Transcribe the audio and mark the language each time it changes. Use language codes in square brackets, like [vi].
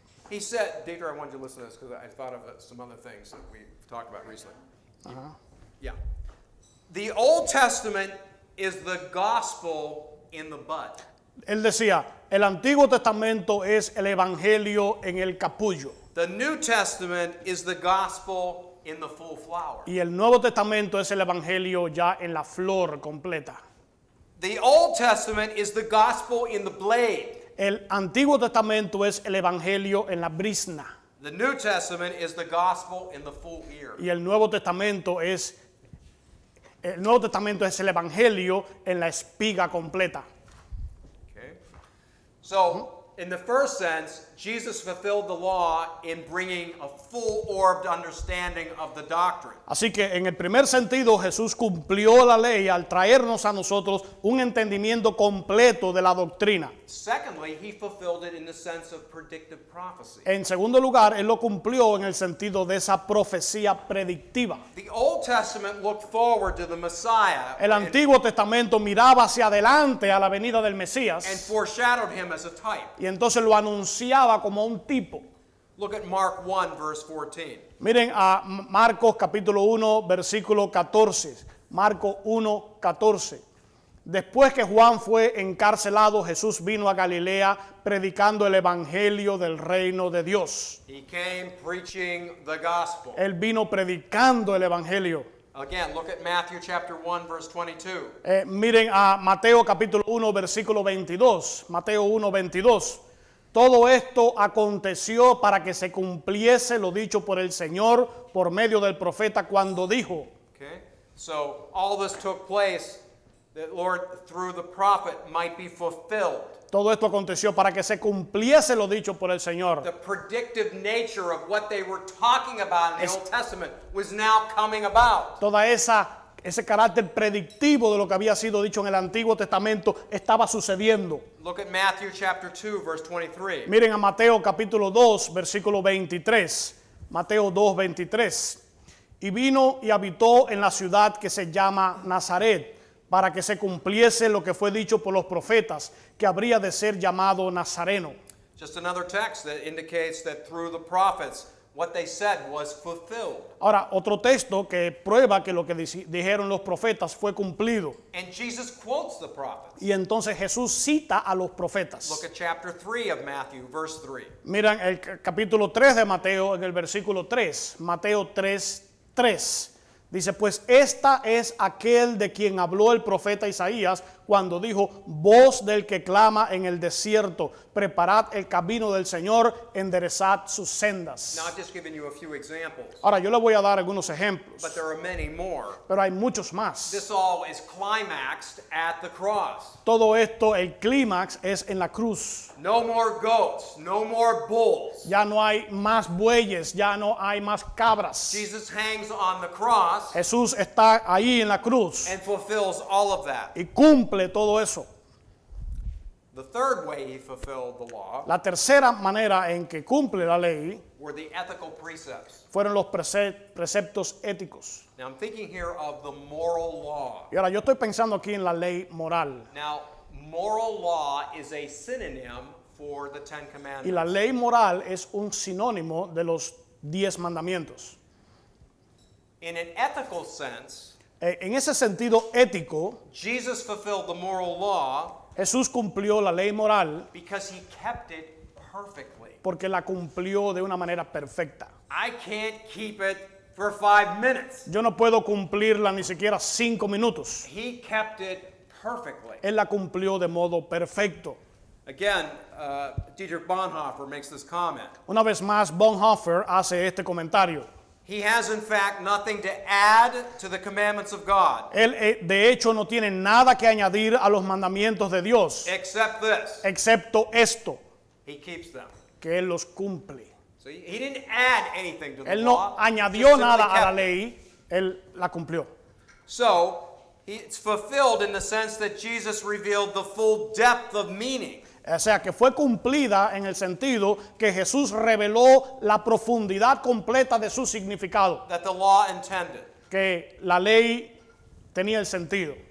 [en] He said, Deidre, I wanted you to listen to this because I thought of some other things that we've talked about recently. Yeah. The Old Testament is the gospel in the bud. [es] Él decía, el Antiguo Testamento es el Evangelio en el capullo [en] The New Testament is the gospel in the full flower. [es] y el Nuevo Testamento es el Evangelio ya en la flor completa. [en] The Old Testament is the gospel in the blade. [es] El Antiguo Testamento es el Evangelio en la brizna [en] The New Testament is the gospel in the full ear. [es] y el Nuevo Testamento es el Evangelio en la espiga completa. [en] Okay? So, in the first sense, Jesus fulfilled the law in bringing a full-orbed understanding of the doctrine. [es] Así que en el primer sentido Jesús cumplió la ley al traernos a nosotros un entendimiento completo de la doctrina. [en] Secondly, he fulfilled it in the sense of predictive prophecy. [es] En segundo lugar, Él lo cumplió en el sentido de esa profecía predictiva. [en] The Old Testament looked forward to the Messiah [es] El Antiguo Testamento miraba hacia adelante a la venida del [en] and [es] Mesías [en] foreshadowed him as a type. [es] y entonces lo anunciaba como un tipo. [en] Look at Mark 1, verse 14. [es] Miren a Marcos capítulo 1, versículo 14. Marcos 1, 14. Después que Juan fue encarcelado, Jesús vino a Galilea predicando el evangelio del reino de Dios. [en] He came preaching the gospel. [es] Él vino predicando el evangelio. [en] Again, look at Matthew chapter 1, verse 22. [es] Miren a Mateo capítulo 1, versículo 22. Mateo 1, 22. Todo esto aconteció para que se cumpliese lo dicho por el Señor por medio del profeta cuando dijo. [en] Okay? So all this took place that Lord through the prophet might be fulfilled. [es] Todo esto aconteció para que se cumpliese lo dicho por el Señor. [en] The predictive nature of what they were talking about in the Old Testament was now coming about. [es] Toda esa ese carácter predictivo de lo que había sido dicho en el Antiguo Testamento estaba sucediendo. [en] Look at Matthew chapter 2, verse 23. [es] Miren a Mateo capítulo 2, versículo 23. Mateo 2, 23. Y vino y habitó en la ciudad que se llama Nazaret, para que se cumpliese lo que fue dicho por los profetas, que habría de ser llamado Nazareno. [en] Just another text that indicates that through the prophets, what they said was fulfilled. [es] Ahora, otro texto que prueba que lo que dijeron los profetas fue cumplido. [en] And Jesus quotes the prophets. [es] Y entonces Jesús cita a los profetas. [en] Look at chapter 3 of Matthew, verse 3. [es] Miran el capítulo 3 de Mateo en el versículo 3. Mateo 3, 3. Dice, pues esta es aquel de quien habló el profeta Isaías cuando dijo, voz del que clama en el desierto, preparad el camino del Señor, enderezad sus sendas. [en] Now, I've just given you a few examples, [es] Ahora, yo le voy a dar algunos ejemplos, [en] but there are many more. [es] pero hay muchos más. [en] This all is climaxed at the cross. [es] Todo esto, el clímax es en la cruz. [en] No more goats, no more bulls. [es] Ya no hay más bueyes, ya no hay más cabras. [en] Jesus hangs on the cross [es] Jesús está ahí en la cruz [en] and fulfills all of that. [es] y cumple todo eso. [en] The third way he fulfilled the law [es] La tercera manera en que cumple la ley [en] were the ethical precepts. [es] fueron los preceptos éticos. [en] Now I'm thinking here of the moral law. [es] Y ahora yo estoy pensando aquí en la ley moral. [en] Now, moral law is a synonym for the Ten [es] Y la [en] Commandments. [es] ley moral es un sinónimo de los 10 mandamientos. [en] In an ethical sense, [es] En ese sentido ético, [en] Jesus fulfilled the moral law [es] Jesús cumplió la ley moral [en] because he kept it perfectly. [es] porque la cumplió de una manera perfecta. [en] I can't keep it for 5 minutes. [es] Yo no puedo cumplirla ni siquiera 5 minutos. [en] He kept it perfectly. [es] Él la cumplió de modo perfecto. [en] Again, Dietrich Bonhoeffer makes this comment. [es] Una vez más, Bonhoeffer hace este comentario. [en] He has, in fact, nothing to add to the commandments of God [es] Él, de hecho, no tiene nada que añadir a los mandamientos de Dios, [en] except this: [es] excepto esto, [en] he keeps them. [es] que Él los cumple. [en] So he didn't add anything to the [es] Él [en] law. [es] no [en] he [es] añadió [en] simply [es] nada a la [en] kept it. [es] ley, Él la cumplió. [en] So it's fulfilled in the sense that Jesus revealed the full depth of meaning. [es] O sea, que fue cumplida en el sentido que Jesús reveló la profundidad completa de su significado, [en] That the law intended. [es] que la ley tenía el sentido.